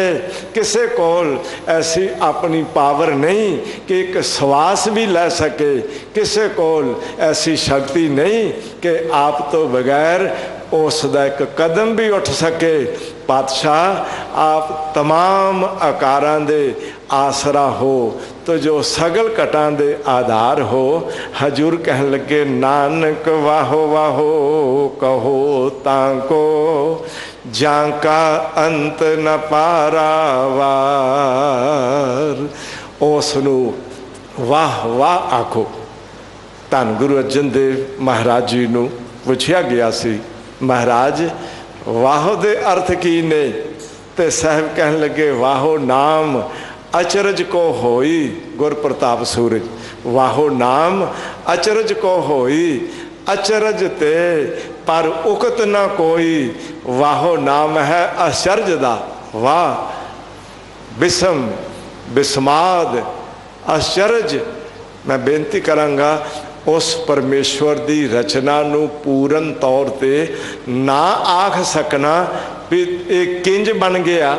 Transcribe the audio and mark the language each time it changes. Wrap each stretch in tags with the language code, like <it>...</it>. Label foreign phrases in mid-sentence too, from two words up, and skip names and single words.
<pa>ਕਿਸੇ ਕੋਲ ਐਸੀ ਅਪਣੀ ਪਾਵਰ ਨਹੀਂ ਕਿ ਇਕ ਸੁਆਸ ਭੀ ਲੈ ਸਕੇ। ਕਿਸੇ ਕੋਲ ਐਸੀ ਸ਼ਕਤੀ ਨਹੀਂ ਕਿ ਆਪ ਤੋ ਬਗੈਰ ਉਸਕਾ ਇਕ ਕਦਮ ਭੀ ਉਠ ਸਕੇ। ਪਾਤਸ਼ਾਹ ਆਪ ਤਮਾਮ ਆਕਾਰਾਂ ਦੇ ਆਸਰਾ ਹੋ, ਤੋ ਜੋ ਸਗਲ ਘਟਾਂ ਦੇ ਆਧਾਰ ਹੋ। ਹਜ਼ੂਰ ਕਹਿਣ ਲਗੇ, ਨਾਨਕ ਵਾਹੋ ਵਾਹੋ ਕਹੋ ਤਾਂਕੋ, ਜਾਂਕਾ ਅੰਤ ਨ ਪਾਰਾਵਾਰ। ਉਸਨੂੰ ਵਾਹ ਵਾਹ ਆਖੋ। ਧੰਨ ਗੁਰੂ ਅਰਜਨ ਦੇਵ ਮਹਾਰਾਜ ਜੀ ਨੂੰ ਪੁਛਿਆ ਗਿਆ ਸੀ, ਮਹਾਰਾਜ ਵਾਹੋ ਦੇ ਅਰਥ ਕੀ ਨੇ? ਤੇ ਸਾਹਿਬ ਕਹਿਣ ਲਗੇ, ਵਾਹੋ ਨਾਮ ਅਚਰਜ ਕੋ ਹੋਈ। ਗੁਰ ਪ੍ਰਤਾਪ ਸੂਰਜ, ਵਾਹੋ ਨਾਮ ਅਚਰਜ ਕੋ ਹੋਈ। ਅਚਰਜ ਤੇ ਪਰ ਉਕਤ ਨਾ ਕੋਈ, ਵਾਹੋ ਨਾਮ ਹੈ ਅਸਚਰਜ ਦਾ। ਵਾਹ ਬਿਸਮ ਬਿਸਮਾਦ ਅਸਚਰਜ। ਮੈਂ ਬੇਨਤੀ ਕਰਾਂਗਾ, ਉਸ ਪਰਮੇਸ਼ਰ ਕੀ ਰਚਨਾ ਨੂੰ ਪੂਰਨ ਤੌਰ ਤੇ ਨਾ ਆਖ ਸਕਣਾ ਭੀ ਇਕ ਕਿੰਜ ਬਣ ਗਿਆ।</pa>